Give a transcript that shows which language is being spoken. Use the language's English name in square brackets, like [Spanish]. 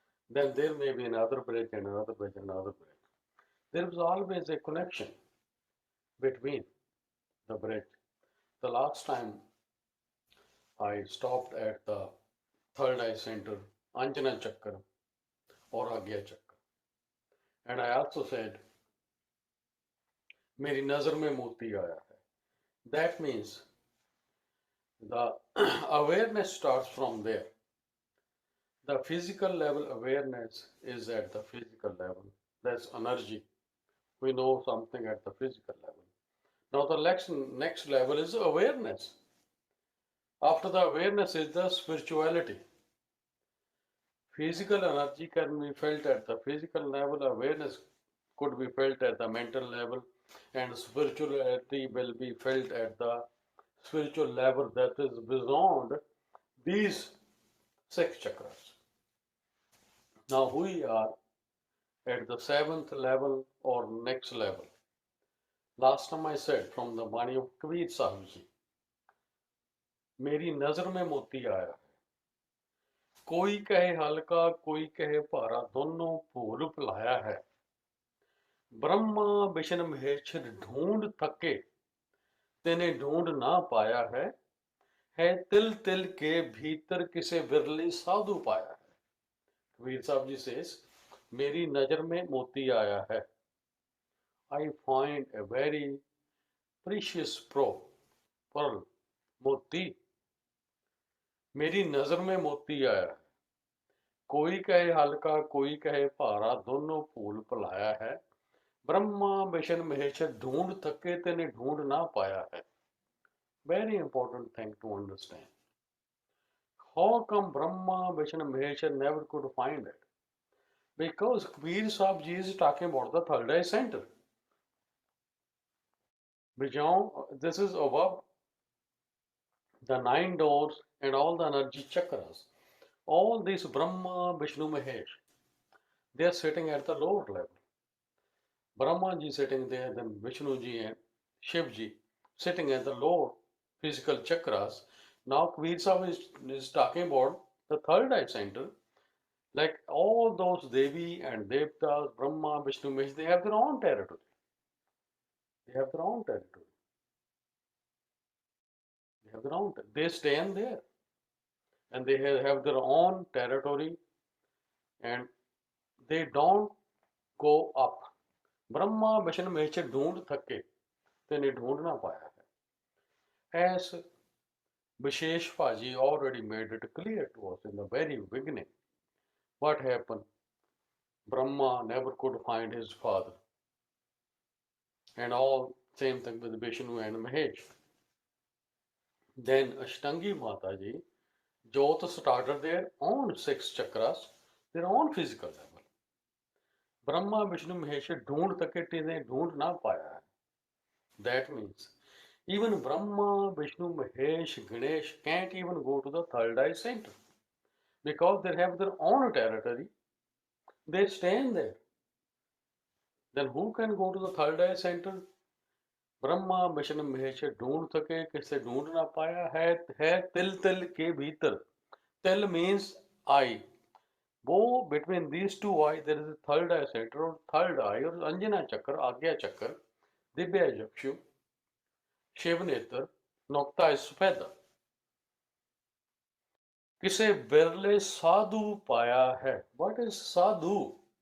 [English] Then there may be another bridge and another bridge and another bridge. There is always a connection between the bridge. The last time I stopped at the third eye center, Anjana Chakra or Agya Chakra. And I also said, [Hindi] मेरी नजर में मोती आया है. [English] That means the awareness starts from there. The physical level awareness is at the physical level. That's energy. We know something at the physical level. Now the next level is awareness. After the awareness is the spirituality. Physical energy can be felt at the physical level, awareness could be felt at the mental level, and spirituality will be felt at the spiritual level that is beyond these six chakras. Now we are at the seventh level or next level. Last time I said from the Bani of Kabir Sahib ji, [Hindi] मेरी नजर में मोती आया है, कोई कहे हल्का कोई कहे भारा, दोनों भूल भुलाया है, ब्रह्मा विष्णु महेश्वर ढूंढ थके तेने ढूंढ ना पाया है तिल तिल के भीतर किसे बिरली साधु पाया है. कबीर साहब जी [English] says, [Hindi] मेरी नजर में मोती आया है. [English] I find a very precious pearl, मोती. [Hindi] मेरी नजर में मोती आया है, कोई कहे हल्का कोई कहे भारा, दोनों भूल भुलाया है, ब्रह्मा विष्णु महेश्वर ढूंढ थके तेने ढूंढ ना पाया है. [English] Very important thing to understand. How come Brahma, Vishnu, Maheshwar never could find it? Because Kabir Sahib Ji is talking about the third eye center. This is above the 9 doors and all the energy chakras. All these Brahma, Vishnu, Mahesh, they are sitting at the lower level. Brahma ji sitting there, then Vishnu ji and Shiv ji sitting at the lower physical chakras. Now Kabir Sahib is talking about the third eye center. Like all those Devi and Devtas, Brahma, Vishnu, Mahesh, they have their own territory. They have their own territory. They have their own. They stand there, and they have their own territory, and they don't go up. [Hindi] Brahma Vishnu Mahesh ढूंढ थके ते ने ढूंढ ना पाया है. [English] As Vishesh Paji already made it clear to us in the very beginning, what happened? Brahma never could find his father, and all same thing with Vishnu and Mahesh. Then Ashtangi Mataji, Jyot started their own 6 chakras, their own physical level. [Hindi] Brahma Vishnu Mahesh ढूंढ तके ने ढूंढ ना पाया है. [English] That means even Brahma, Vishnu, Mahesh, Ganesh can't even go to the third eye center because they have their own territory. They stand there. Then who can go to the third eye center? [Hindi] Brahma Vishnu Mahesh ढूंढ सके किसे ढूंढ ना पाया है तिल तिल के भीतर. [English] Til means eye. वो between these two eye there is a third eye center or third eye or [Hindi] Anjana चक्र, आज्ञा चक्र, दिव्य चक्षु, शिव नेत्र, नोक्ता सफेद. किसे बिरले साधु पाया है. [English] What is sadhu?